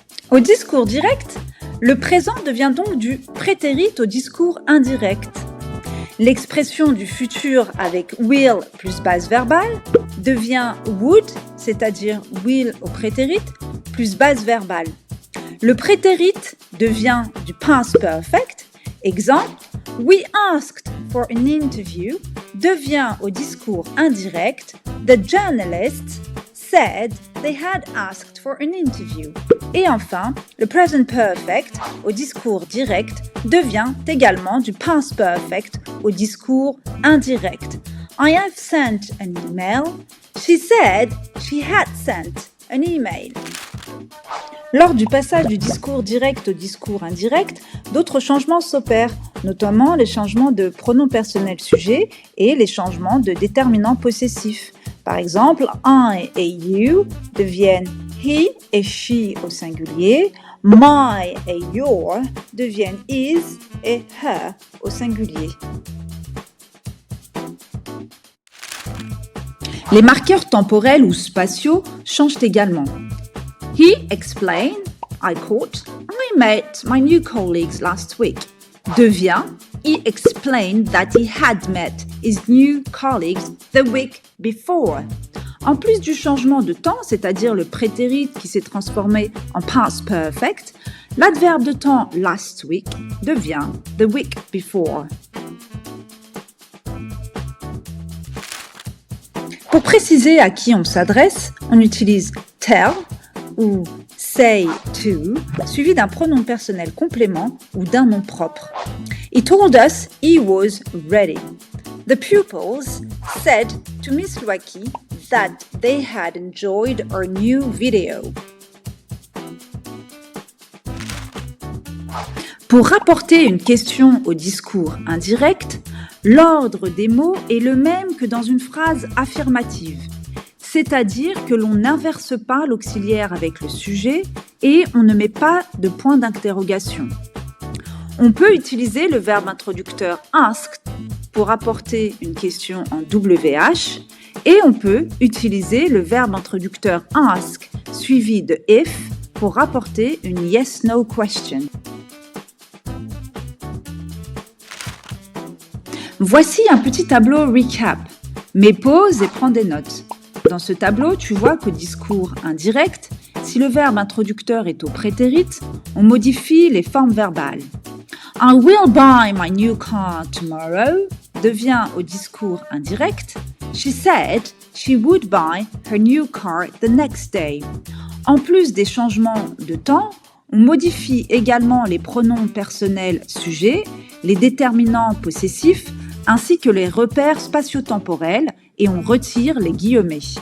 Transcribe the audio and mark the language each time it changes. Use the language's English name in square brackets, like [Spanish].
[French] Au discours direct, le présent devient donc du prétérit au discours indirect. L'expression du futur avec will plus base verbale devient would, c'est-à-dire will au prétérit, plus base verbale. Le prétérit devient du past perfect. [English] Exemple, we asked for an interview [French] devient au discours indirect, [English] the journalists said they had asked for an interview. [French] Et enfin, le present perfect au discours direct devient également du past perfect au discours indirect. [English] I have sent an email. She said she had sent an email. [French] Lors du passage du discours direct au discours indirect, d'autres changements s'opèrent, notamment les changements de pronom personnel sujet et les changements de déterminants possessifs. Par exemple, I et you deviennent he et she au singulier, my et your deviennent his et her au singulier. Les marqueurs temporels ou spatiaux changent également. [English] He explained, I quote, I met my new colleagues last week [French] devient [English] he explained that he had met his new colleagues the week before. [French] En plus du changement de temps, c'est-à-dire le prétérit qui s'est transformé en past perfect, l'adverbe de temps [English] last week [French] devient [English] the week before. [French] Pour préciser à qui on s'adresse, on utilise tell ou say to, suivi d'un pronom personnel complément ou d'un nom propre. [English] He told us he was ready. The pupils said to Miss Loaki that they had enjoyed our new video. [French] Pour rapporter une question au discours indirect, l'ordre des mots est le même que dans une phrase affirmative, c'est-à-dire que l'on n'inverse pas l'auxiliaire avec le sujet et on ne met pas de point d'interrogation. On peut utiliser le verbe introducteur asked pour apporter une question en WH et on peut utiliser le verbe introducteur ask suivi de if pour rapporter une yes-no question. Voici un petit tableau recap. Mets pause et prends des notes. Dans ce tableau, tu vois qu'au discours indirect, si le verbe introducteur est au prétérit, on modifie les formes verbales. [English] I will buy my new car tomorrow [French] devient au discours indirect. [English] She said she would buy her new car the next day. [French] En plus des changements de temps, on modifie également les pronoms personnels sujets, les déterminants possessifs, ainsi que les repères spatio-temporels et on retire les guillemets.